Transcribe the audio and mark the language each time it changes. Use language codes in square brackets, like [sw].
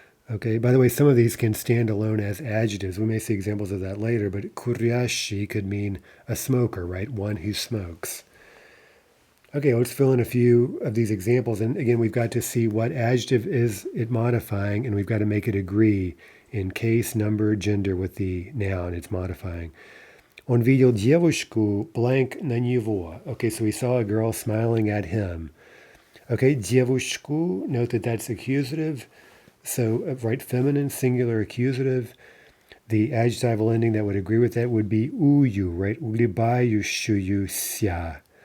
[en] Okay, by the way, some of these can stand alone as adjectives. We may see examples of that later, but kuryashi could mean a smoker, right? One who smokes. Okay, let's fill in a few of these examples. And again, we've got to see what adjective is it modifying, and we've got to make it agree in case, number, gender with the noun it's modifying. [ru] Он видел девушку [en] blank [ru] на него. [en] Okay, so we saw a girl smiling at him. Okay, девушку, note that that's accusative. So, right, feminine, singular accusative. The adjectival ending that would agree with that would be ую, right? [ru] Улыбающуюся.